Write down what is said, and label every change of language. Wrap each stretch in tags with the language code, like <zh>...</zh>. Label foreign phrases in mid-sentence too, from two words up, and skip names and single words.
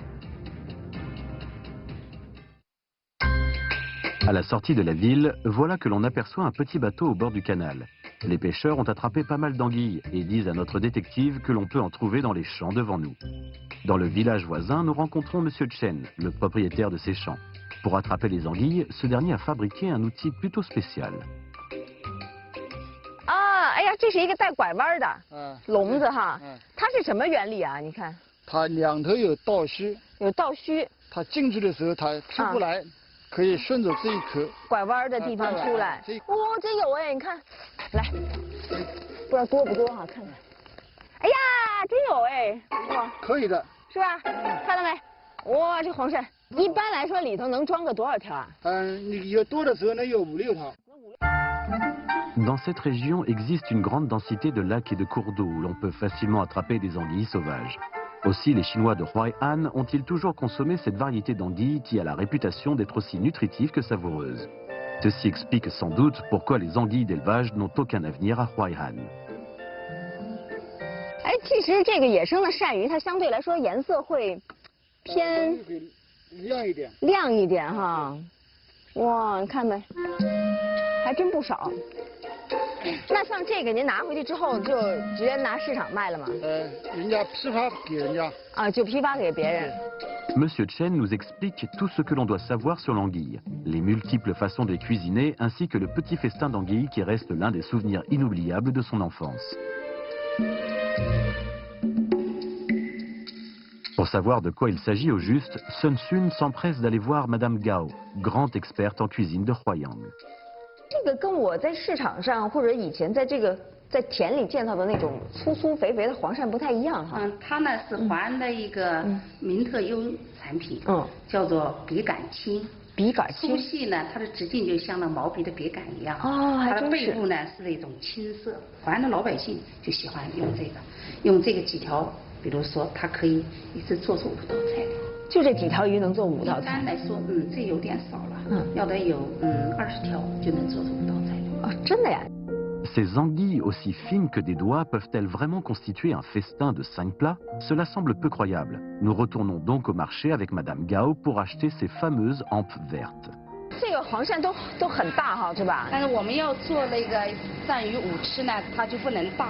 <fr>À la sortie de la ville, voilà que l'on aperçoit un petit bateau au bord du canal. Les pêcheurs ont attrapé pas mal d'anguilles et disent à notre détective que l'on peut en trouver dans les champs devant nous. Dans le village voisin, nous rencontrons Monsieur Chen, le propriétaire de ces champs. Pour attraper les anguilles, ce dernier a fabriqué un outil plutôt spécial.</fr> <zh>Ah, 哎呀，这是一个带拐弯的笼子哈，它是什么原理啊？你看，它两头有倒须，有倒须，它进去的时候它出不来。可以顺着这一颗拐弯的地方出来。哦，真有哎，你看，来，不知道多不多哈，看看。哎呀，真有哎，哇，可以的，是吧？看到没？哇，这黄鳝，一般来说里头能装个多少条啊？你有多的时候能有5、6条。</zh> <fr>Dans cette région existe une grande densité de lacs et de cours d'eau où l'on peut facilement attraper des anguilles sauvages. Aussi, les Chinois de Huai'an ont-ils toujours consommé cette variété d'anguilles qui a la réputation d'être aussi nutritive que savoureuse. Ceci explique sans doute pourquoi les anguilles d'élevage n'ont aucun avenir à Huai'an.</fr> <zh>哎，其实这个野生的鳝鱼，它相对来说颜色会偏亮一点哈。哇，你看没？还真不少。那像这个您拿回去之后就直接拿市场卖了吗？人家批发给人家。啊，就批发给别人。</zh> <fr>Monsieur Chen nous explique tout ce que l'on doit savoir sur l'anguille, les multiples façons de cuisiner ainsi que le petit festin d'anguille qui reste l'un des souvenirs inoubliables de son enfance. Pour savoir de quoi il s'agit au juste, Sun Sun s'empresse d'aller voir Madame Gao, grande experte en cuisine de Huaiyang.</fr> <zh>这个跟我在市场上或者以前在田里见到的那种粗粗肥肥的黄鳝不太一样哈。它呢是华安的一个名特优产品，叫做笔杆青。笔杆青。粗细呢，它的直径就像那毛笔的笔杆一样。哦，还真是。它的背部呢是那种青色，华安的老百姓就喜欢用这个几条，比如说它可以一次做出5道菜。就这几条鱼能做5道菜？一般来说，这有点少了，要得有20条就能做出5道菜。哦，真的呀？</zh> <fr>Ces anguilles aussi fines que des doigts peuvent-elles vraiment constituer un festin de 5 plats? Cela semble peu croyable. Nous retournons donc au marché avec Madame Gao pour acheter ces fameuses hampes vertes.</fr> <zh>这个黄鳝都很大哈，是吧？但是我们要做那个鳝鱼5吃呢，它就不能大。</zh>